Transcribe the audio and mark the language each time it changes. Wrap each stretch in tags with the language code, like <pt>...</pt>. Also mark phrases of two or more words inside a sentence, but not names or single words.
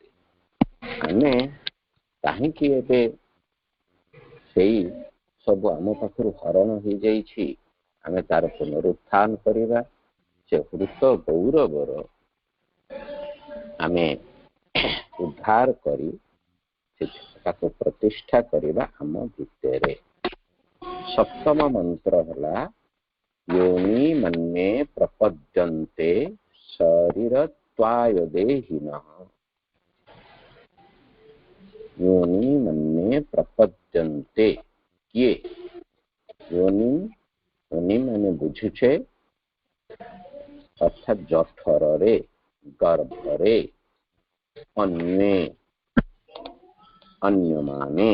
<or>ଆମେ କାହିଁକି ଏବେ ସେଇ ସବୁ ଆମ ପାଖରୁ ହରଣ ହେଇଯାଇଛି, ଆମେ ତାର ପୁନରୁତ୍ଥାନ କରିବା, ସେ ହୃତ ଗୌରବର ଆମେ ଉଦ୍ଧାର କରି ତାକୁ ପ୍ରତିଷ୍ଠା କରିବା ଆମ ଭିତରେ। ସପ୍ତମ ମନ୍ତ୍ର ହେଲା</or> <sa>योनि मन्ये प्रपद्यन्ते शरीरत्वायदेहिनः। योनि मन्ये प्रपद्यन्ते किए?</sa> <or>ଯୋନି ମାନେ ବୁଝୁଛେ ଅର୍ଥାତ ଜଠରେ, ଗର୍ଭରେ, ଅନ୍ୟ ମାନେ।</or>